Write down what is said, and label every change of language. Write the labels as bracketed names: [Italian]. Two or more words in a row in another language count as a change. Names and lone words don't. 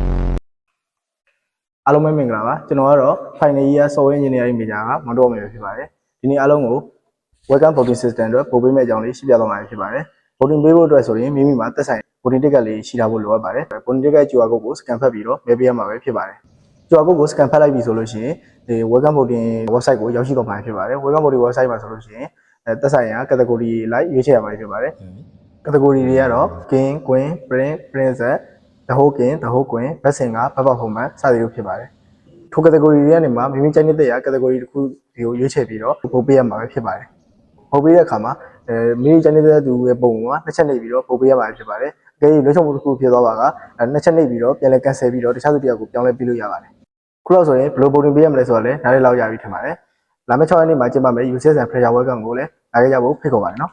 [Burmese] အားလုံးပဲမင်္ဂလာပါကျွန်တော်ကတော့ [English] Final Year Software Engineering Major [Burmese] ကမောင်တော်မယ်ဖြစ်ပါတယ်ဒီနေ့အားလုံးကို Welcome Voting System အတွက်ပို့ပေးမယ့်အကြောင်းလေးရှင်းပြသွားမှာဖြစ်ပါတယ် Voting ပေးဖို့အတွက်ဆိုရင်မိမိမှာသက်ဆိုင် [English] Voting Ticket [Burmese] လေးရှိထားဖို့လိုအပ်ပါတယ် [English] Voting Ticket QR [Burmese] Code ကို scan ဖတ်ပြီးတော့မဲပေးရမှာပဲဖြစ်ပါတယ် [English] QR code [Burmese] ကို scan ဖတ်လိုက်ပြီဆိုလို့ရှိရင်ဒီ [English] welcome voting website [Burmese] ကိုရောက်ရှိတော့မှာဖြစ်ပါတယ် [English] welcome voting website [Burmese] မှာဆိုလို့ရှိရင်သက်ဆိုင်ရာ category လိုက်ရွေးချယ်ရမှာဖြစ် ပါတယ် category တွေကတော့ [English] king queen prince princess the whole king the whole queen best singer best performance [Burmese] စသည်တို့ဖြစ်ပါတယ်ထို category တွေကနေမှာမိမိကြိုက်တဲ့ရာ category တစ်ခုဒီကိုရွေးချယ်ပြီးတော့ပို့ပေးရမှာပဲဖြစ်ပါတယ်ပို့ပေးတဲ့အခါမှာမိမိကြိုက်တဲ့သူရဲ့ပုံကနှစ်ချက်နေပြီးတော့ပို့ပေးရမှာဖြစ်ပါတယ်အကယ်၍လွှဲချမှုတစ်ခုဖြစ်သွားပါကနှစ်ချက်နေပြီးတော့ပြန်လဲ cancel ပြီးတော့တခြားသူတစ်ယောက်ကိုပြောင်းလဲပေးလို့ရပါတယ်ခုတော့ဆိုရင်ဘယ်လို voting ပေးရမလဲဆိုတော့လည်းနားလည်လောက်ရပြီထင်ပါတယ်လာမယ့်6ရက်နေ့မှာကျင်းပမယ် UCS and Pressure Welcome ကိုလည်းလာခဲ့ကြဖို့ဖိတ်ခေါ်ပါတယ်နော်